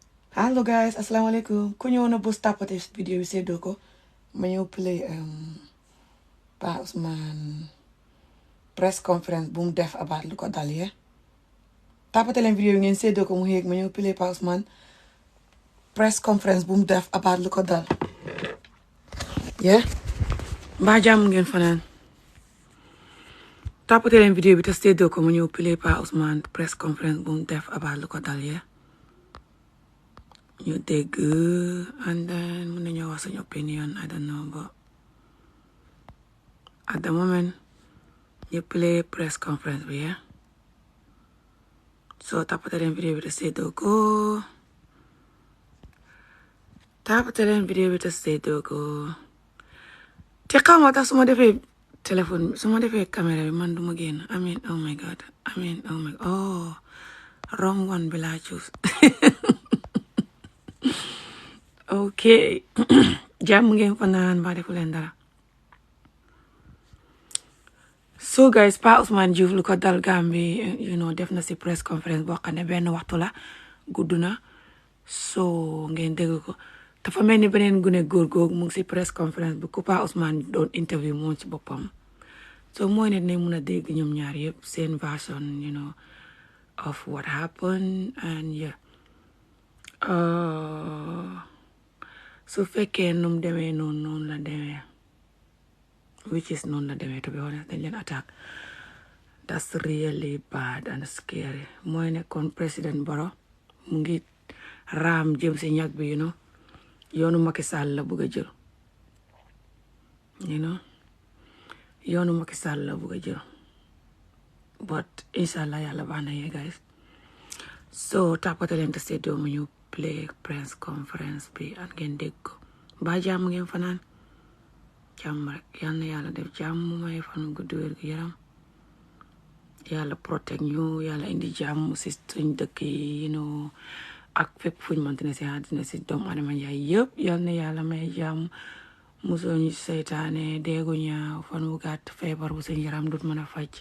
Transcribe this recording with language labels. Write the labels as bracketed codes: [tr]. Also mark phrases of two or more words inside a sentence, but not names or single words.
[en] Hello guys, assalamualaikum. [wo] Ku ñëw na bu tapoter vidéo bi séddoo ko ma ñëw play Pa Ousman [en] press conference [wo] bu mu def about lu ko dal ye tapoter leen vidéo bi ngeen séddoo ko mu yéeg ma ñëw play Pa Ousman [en] press conference [wo] bu mu def about lu ko dal ye mbaa jàmm ngeen fanaan tapoter leen vidéo bi te séddoo ko ma ñëw play Pa Ousman [en] press conference [wo] bu mu def about lu ko dal ye ñu dégg [en] and then [wo] mën nañoo wax suñu [en] opinion I don't know but at the moment you play press conference bi yeah [wo] so tapoter leen vidéo bi te séddoo ko tapoter leen vidéo bi te séddoo ko te xaw ma tax su ma defee téléphone su ma defee caméra bi man du ma génn amin [en] oh my god [wo] amin [en] oh my oh wrong one [wo] bi laa choose ok jàmm ngeen fanaan ba defu leen dara [en] so guys [wo] Pa Ousman Joof lu ko dal Gambie [en] you know [wo] def na si [en] press conference [wo] boo xam ne benn waxtu la gudd na so ngeen dégg ko dafa mel ni beneen gune góor googu mu ngi si press conference bi ku Pa Ousman doon interview moom ci boppam so mooy ne ne mun a dégg ñoom ñaar yëpp seen version [en] you know of what happened and yeah [wo] su fekkee num demee noonu la demee [en] which is [wo] noonu la demee [en] to be honest [wo] dañ leen attack [en] that's really bad and scary [wo] mooy ne kon président Barrow mu ngi raam jëm si ñag bi [en] you know [wo] yoonu Macky Sall la bëgg a jël [en] you know [wo] yoonu Macky Sall la bëgg a jël but inshallah yàlla baax na yee guys so tapoter leen te séddoo mu ñu play [en] press conference [wo] bi ak ngeen dégg ko ba jàmm ngeen fanaan jàmm rek yal na yàlla def jàmm may fan gudd wér gu yaram yàlla protect ñu yàlla indi jàmm si suñ dëkk yi [en] you know [wo] ak fépp fuñ mënti ne si àddina si doomu adama njaay yëpp yal na yàlla may jàmm musoo ñu seytaane déegu ñaaw fan wu gàtt feebar bu seen yaram dut mën a faj